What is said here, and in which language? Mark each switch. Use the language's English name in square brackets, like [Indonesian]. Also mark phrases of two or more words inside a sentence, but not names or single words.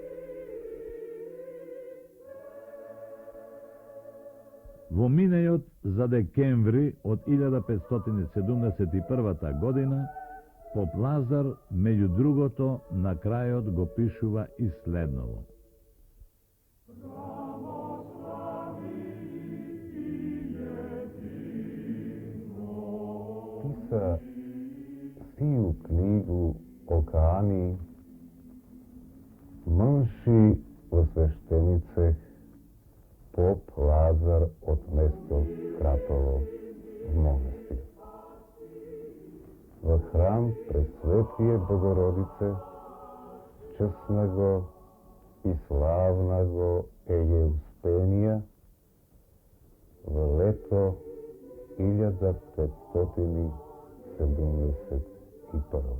[Macedonian] Во минејот за декември од 1571 година, поп Лазар, меѓу другото, на крајот го пишува и следново. [Church Slavic] Писа сию книгу о Каани, мънши во свештенице, поп Лазар од место Кратово в монастир. Во храм Пресветлие Богородице, честнаго и славнаго Еуспенија, во лето 1571.